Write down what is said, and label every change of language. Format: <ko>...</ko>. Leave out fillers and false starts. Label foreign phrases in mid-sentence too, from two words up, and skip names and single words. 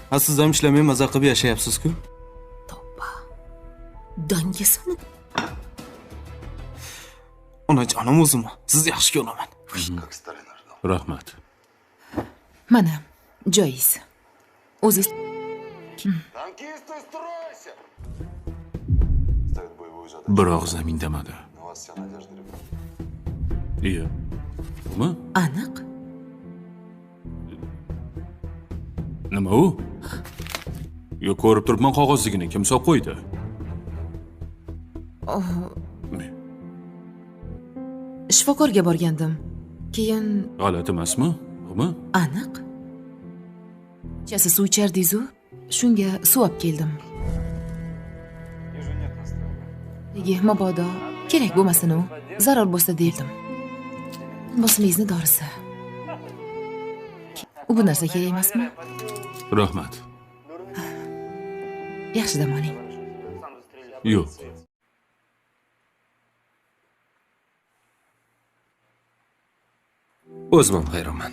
<uz>Ha, siz ham ishlamay maza qilib yashayapsiz-ku. Tavba. Dangasani. Onajonim o'zim. Sizni yaxshi ko'raman. Rahmat. Mana, joyingiz. O'zingiz</uz> <ru>Танкисты, стройся! Ставит боевую задачу.</ru> <uz>Biroq zamin demadi.</uz> <ru>На вас вся надежда, ребят.</ru> <uz>Iya. Nima? aniq. Nima u? Yo, ko'rib turibman qog'ozligini kim solib qo'ydi? Shifokorga borgandim. Keyin G'alati emasmi? Nima? aniq. Kechasi suv ichardingiz-ku, shunga suv olib keldim.</uz> <ru>Ниже нет настроения.</ru> <uz>Nega mabodo kerak bo'lmasin-u, zarur bo'lsa derdim. Bosimingizni dorisi. U bu narsa kerak emasmi? Rahmat. Yaxshi dam oling. Yo'q. O'zim hayronman.</uz>